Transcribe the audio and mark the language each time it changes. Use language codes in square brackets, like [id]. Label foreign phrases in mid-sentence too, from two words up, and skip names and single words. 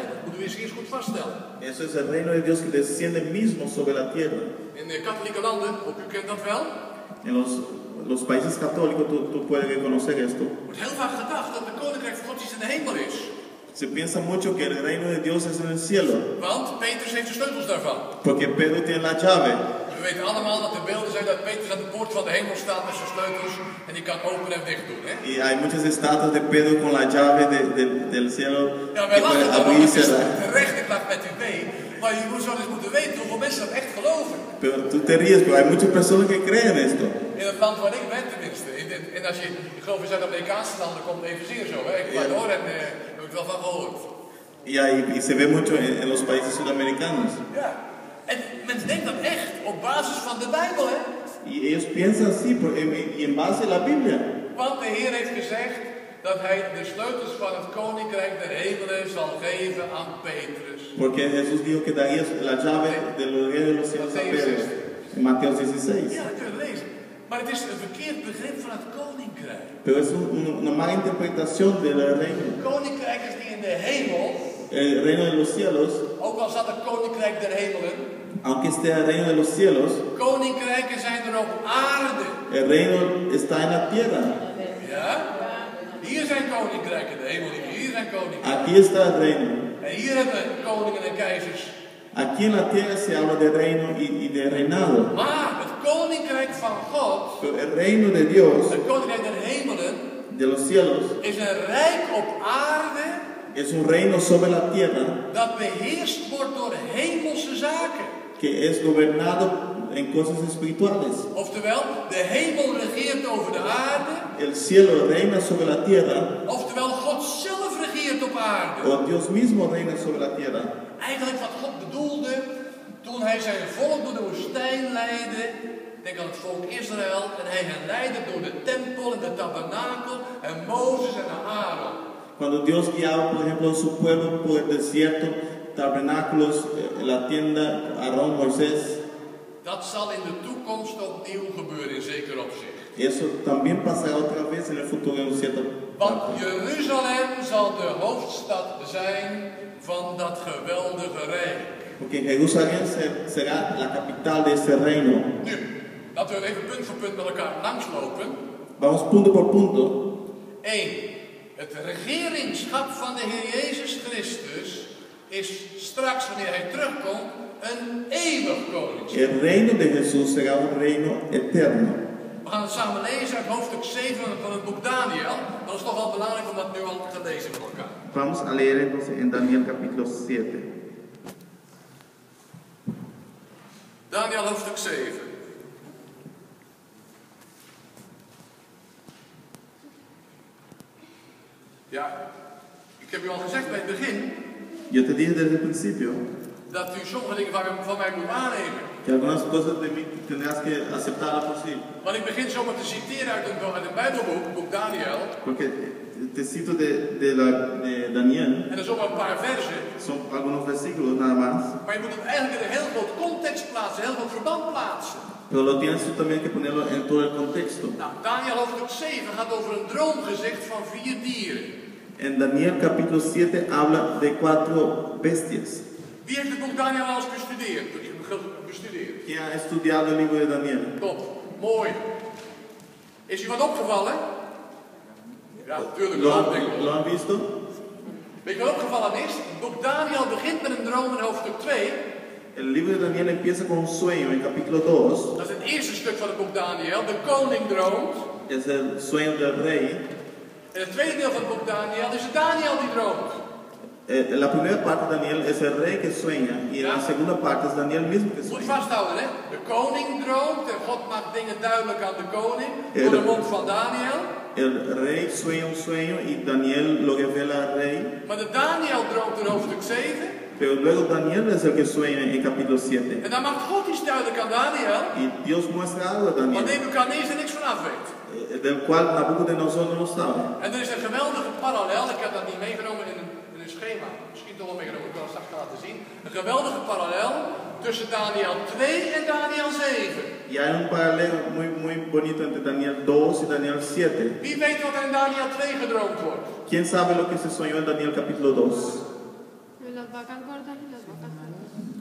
[nl] Dat moeten we eens eerst goed vaststellen. [es] Eso es el reino de Dios que desciende mismo sobre la tierra. [nl] In de katholieke landen, u kent dat wel. [es] En los países católicos tú puedes reconocer esto. [nl] Er wordt heel vaak gedacht dat het koninkrijk van God iets in de hemel is. [es] Se piensa mucho que el reino de Dios es en el cielo, [nl] Want Petrus heeft de sleutels daarvan. [es] porque Pedro tiene la llave. [nl] We weten allemaal dat er beelden zijn dat Petrus aan de poort van de hemel staat met zijn sleutels en die kan openen en dicht doen. Hè? [es] Y hay muchas estatuas de Pedro con la llave del cielo [nl] Ja, [es] que [nl] wij [es] puede [nl] lachen dan ook, [es] abrir y [nl] het is [es] cerrar. [nl] terecht, ik lach met u mee. Maar je moet zo eens moeten weten hoeveel mensen dat echt geloven. [es] Pero tú te ríes, pero hay muchas personas que creen esto. [nl] In het land waar ik ben tenminste. En als je, ik geloof in Zuid-Amerikaanse landen komt het evenzeer zo. Hè? Ecuador en heb ik wel van gehoord. Ja, [es] y se ve mucho en los países sudamericanos. [nl] Ja. En men denkt dat echt op basis van de Bijbel, hè? [es] Y ellos piensan así, y en base a la Biblia. [nl] Want de Heer heeft gezegd dat hij de sleutels van het koninkrijk der hemelen zal geven aan Petrus. [es] Porque Jesús dijo que daría la llave de los reinos de los cielos a Pedro. En Mateo 16. [nl] Ja, dat kun je lezen. Maar het is een verkeerd begrip van het koninkrijk. [es] Pero es una mala interpretación del reino. [nl] Het koninkrijk is niet in de hemel. [es] El reino de los cielos, [nl] Ook al staat het koninkrijk der hemelen. [es] aunque esté el reino de los cielos, [nl] Koninkrijken zijn er op aarde. [es] el reino está en la tierra. [nl] Ja? Hier zijn koninkrijken, de hemel niet. Hier zijn koninkrijken. [es] Aquí está el reino. [nl] En hier hebben we koningen en keizers. [es] Aquí en la tierra se habla de reino y de reinado. [nl] Maar het koninkrijk van God, [es] Pero el reino de Dios, [nl] het koninkrijk der hemelen, [es] de los cielos, [nl] is een rijk op aarde [es] es un reino sobre la tierra [nl] dat beheerst wordt door hemelse zaken. [es] que es gobernado en cosas espirituales. [nl] Oftewel, de hemel regeert over de aarde. [es] El cielo reina sobre la tierra, [nl] Oftewel, God zelf regeert op aarde. [es] o Dios mismo reina sobre la tierra. [nl] Eigenlijk wat God bedoelde toen hij zijn volk door de woestijn leidde. Denk aan het volk Israël. En hij hen leidde door de tempel en de tabernakel. En Mozes en Aaron. [es] Cuando Dios guiaba, por ejemplo, a su pueblo por el desierto, tabernáculos, la tienda, Aarón, Moisés, [nl] Dat zal in de toekomst opnieuw gebeuren in zeker opzicht. [es] eso también pasará otra vez en el futuro en cierta [nl] Want [es] parte. [nl] Jeruzalem zal de hoofdstad zijn van dat geweldige rijk. [es] Porque Jerusalén será la capital de ese reino. [nl] Nu, laten we even punt voor punt met elkaar langslopen. [es] Vamos punto por punto. [nl] 1. Het regeringschap van de Heer Jezus Christus is straks, wanneer hij terugkomt, een eeuwig koningschap. [es] El reino de Jesús será un reino eterno. [nl] We gaan het samen lezen uit hoofdstuk 7 van het boek Daniel. Dat is toch wel belangrijk om dat nu al te lezen met elkaar. [es] Vamos a leer entonces en Daniel capítulo 7. [nl] Daniel hoofdstuk 7. Ja, ik heb u al gezegd bij het begin [es] Yo te dije desde el principio [nl] dat u sommige dingen van mij moet aannemen. [es] que algunas cosas de mí tendrás que aceptarlas por sí. [nl] Want ik begin zomaar te citeren uit een Bijbelboek, het boek Daniel. [es] Porque te cito de Daniel, [nl] En dat is ook maar een paar versen. [es] son algunos versículos nada más. [nl] Maar je moet het eigenlijk in een heel groot context plaatsen, een heel groot verband plaatsen. [es] Pero lo tienes tú también que ponerlo en todo el contexto. [nl] Nou, Daniel hoofdstuk 7 gaat over een droomgezicht van 4 dieren. [es] En Daniel capítulo 7 habla de 4 bestias. [nl] Wie heeft het boek Daniel al eens bestudeerd? [es] ¿Quién ha estudiado el libro de Daniel? [nl] Top, mooi. Is u wat opgevallen? Ja, natuurlijk. [es] ¿Lo han visto? [nl] Weet je wat opgevallen is? Het boek Daniel begint met een droom in hoofdstuk 2. [es] El libro de Daniel empieza con un sueño en capítulo 2. [nl] Dat is het eerste stuk van het boek Daniel. De koning droomt. [es] Es el sueño del rey. [nl] En het tweede deel van het boek Daniel is het Daniel die droomt. [es] La primera parte de Daniel es el rey que sueña y la segunda parte es Daniel mismo que [nl] Moet [es] sueña. [nl] je vasthouden, hè? De koning droomt en God maakt dingen duidelijk aan de koning door de mond van Daniel. [es] El rey sueña un sueño y Daniel lo revela al rey. [nl] Maar de Daniel droomt in hoofdstuk 7. [es] Pero luego Daniel es el que sueña en capítulo 7. [nl] En dan maakt God iets duidelijk aan Daniel. [es] Y Dios muestra algo a [nl] Maar [es] Daniel, [nl] Nebuchadnezzar er niks van af weet. [es] del cual Nabucodonosor no lo sabe. [nl] En er is een geweldige parallel. Ik heb dat niet meegenomen in een schema. Misschien toch wel meegenomen, ik kan het straks laten zien. Een geweldige parallel tussen Daniel 2 en Daniel 7. [es] Y hay un paralelo muy bonito entre Daniel 2 y Daniel 7. [nl] Wie weet wat er in Daniel 2 gedroomd wordt? [es] ¿Quién sabe lo que se soñó en Daniel capítulo 2? Las vacas gordas y las vacas flacas.